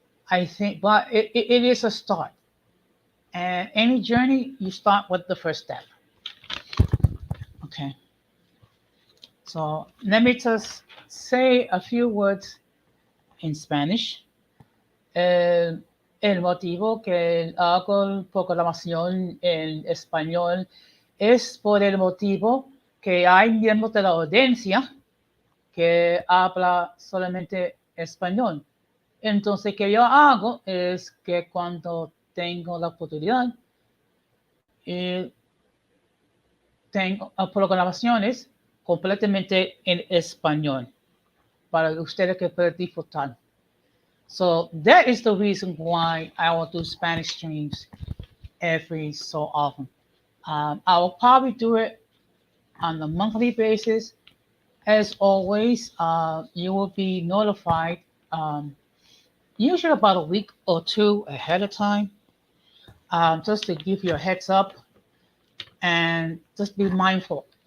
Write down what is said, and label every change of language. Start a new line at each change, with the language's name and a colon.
English: I think, but it is a start. And any journey, you start with the first step. Okay. So let me just say a few words in Spanish.
Spanish: El motivo que hago proclamación en español es por el motivo que hay miembros de la audiencia que habla solamente español. Entonces, que yo hago es que cuando tengo la oportunidad, tengo programaciones completamente en español para ustedes que puedan disfrutar.
English: So that is the reason why I will do Spanish streams every so often. I will probably do it on a monthly basis. As always, you will be notified usually about a week or two ahead of time, just to give you a heads up and just be mindful.